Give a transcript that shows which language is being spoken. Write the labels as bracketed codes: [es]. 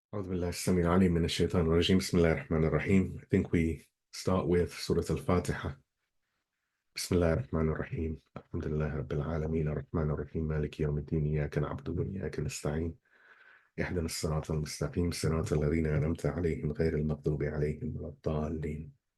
[ar] أعوذ بالله السميع العليم من الشيطان الرجيم بسم الله الرحمن الرحيم. [en] I think we start with Surah Al-Fatiha. [ar] بسم الله الرحمن الرحيم. الحمد لله رب العالمين الرحمن الرحيم مالك يوم الدين إياك نعبد وإياك نستعين اهدنا الصراط المستقيم صراط الذين أنعمت عليهم غير المغضوب عليهم ولا الضالين.